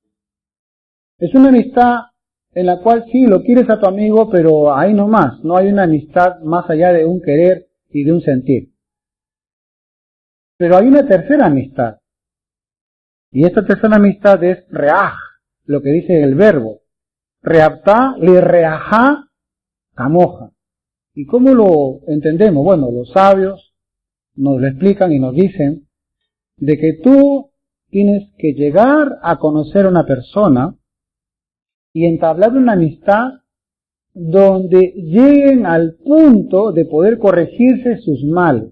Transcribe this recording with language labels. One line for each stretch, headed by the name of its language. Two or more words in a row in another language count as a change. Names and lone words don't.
Spanish: Es una amistad en la cual sí lo quieres a tu amigo, pero ahí no más, no hay una amistad más allá de un querer y de un sentir. Pero hay una tercera amistad. Y esta tercera amistad es reaj, lo que dice el verbo.
Hebrew: ואהבת לרעך כמוך.
Spanish: ¿Y cómo lo entendemos? Bueno, los sabios nos lo explican y nos dicen de que tú tienes que llegar a conocer a una persona y entablar una amistad donde lleguen al punto de poder corregirse sus males.